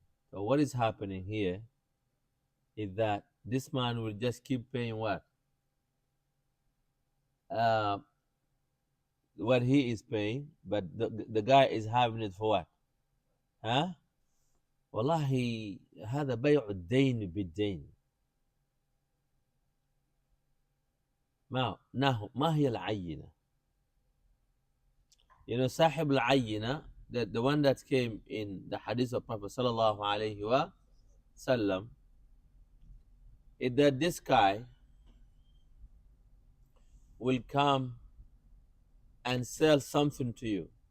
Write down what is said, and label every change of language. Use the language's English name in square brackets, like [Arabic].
[English] So what is happening here is that this man will just keep paying uh, what he is paying, but the guy is having it for what? Huh? [Arabic] والله هذا بيع الدين بالدين. ما هي العينة؟ [English] You know, [Arabic] صاحب العينة, [English] the one that came in the hadith of Prophet sallallahu alaihi wasallam, is that this guy will come and sell something to you.